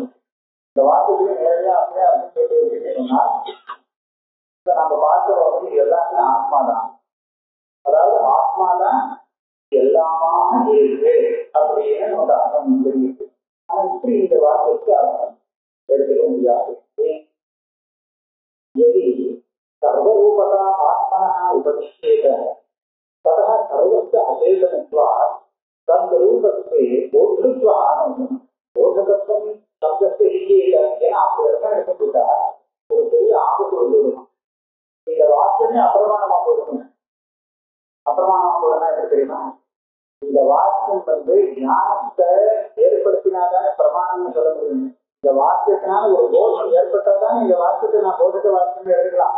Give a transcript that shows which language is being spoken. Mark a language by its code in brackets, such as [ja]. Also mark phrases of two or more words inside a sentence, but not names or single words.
[ta] இந்த வார்த்தைக்கு நேரடியா அப்படியே அப்படின்னு சொல்லி சொன்னா இப்ப நம்ம பார்க்கிறோம் வந்து எல்லாமே ஆத்மாதான். அதாவது ஆத்மாதான் எல்லாமாக இருக்கு அப்படின்னு நமக்கு அர்த்தம் தெரியுது. ஆனா இப்படி இந்த வார்த்தைக்கு அர்த்தம் எடுத்துக்க முடியாது. [sa] यदि सर्वरूपता आत्मनः उपदिश्येत ततः सर्वस्य अचेतनत्वात् तद्रूपत्वे बोधत्वं बोधकत्वं शब्दस्य विषयेत एन आपको [ta] எடுத்துக்கிட்டா ஒரு பெரிய ஆபத்து வந்துடும். இந்த வாக்கியமே அப்பிரமாணமா போடணும். அப்பிரமாணமா போடணும் எப்படி தெரியுமா? இந்த வாக்கியம் வந்து ஞானத்தை ஏற்படுத்தினாதானே பிரமாணம்னு சொல்ல முடியும். இந்த வாக்கியத்தினால ஒரு போதம் ஏற்பட்டதான் இந்த வாக்கியத்தை நான் போதித்த வாக்கியம் எடுக்கலாம்.